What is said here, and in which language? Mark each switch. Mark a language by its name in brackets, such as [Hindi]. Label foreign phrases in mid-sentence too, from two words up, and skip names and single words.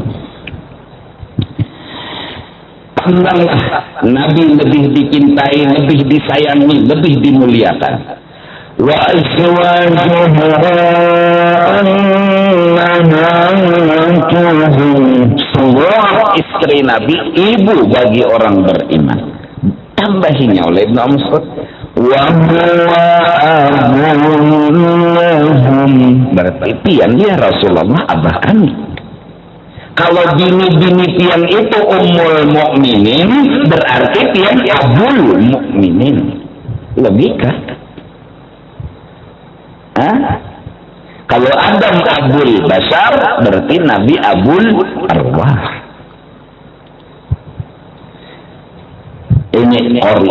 [Indonesian] Pandanglah Nabi lebih dicintai, lebih disayangi, lebih dimuliakan. [Arabic] وأزواجه أمهاتهم. [Indonesian] Semua istri Nabi ibu bagi orang beriman. Tambahinya oleh Ibnu Mas'ud, [Arabic] وهو أبوهم. [Banjar] Berarti pian ya Rasulullah abah kami. Kalau bini-bini pian itu [Arabic] أم المؤمنين, [Banjar] berarti pian [Arabic] أبو المؤمنين. [Indonesian] Logika. Kalau Adam [Arabic] أبو البشر, [Indonesian] berarti Nabi [Arabic] أبو الأرواح. [Indonesian] Ini Qori.